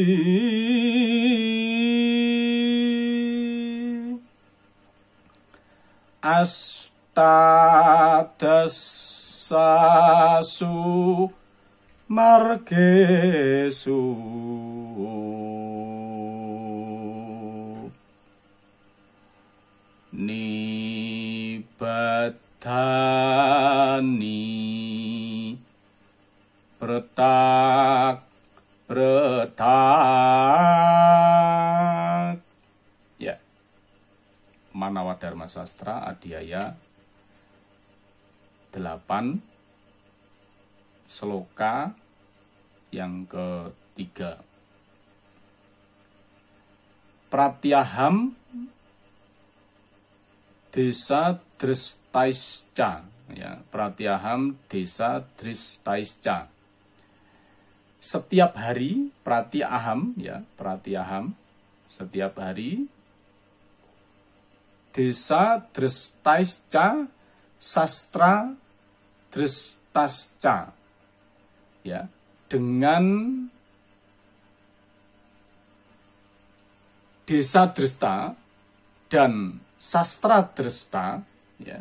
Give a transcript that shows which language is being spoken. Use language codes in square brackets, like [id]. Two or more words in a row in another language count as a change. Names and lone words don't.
[sa] Astadasasu Margesu Nibadani Pretak [id] ya, Manawa Dharma Sastra Adhyaya 8 Sloka yang ketiga. [sa] Pratyaham Desa Dristaisca ya, Pratyaham Desa Dristaisca. [id] Setiap hari Pratyaham ya, Pratyaham setiap hari [sa] Desa Dristaisca Sastra Dristasca [id] ya, dengan Desa Dresta dan Sastra Dresta ya.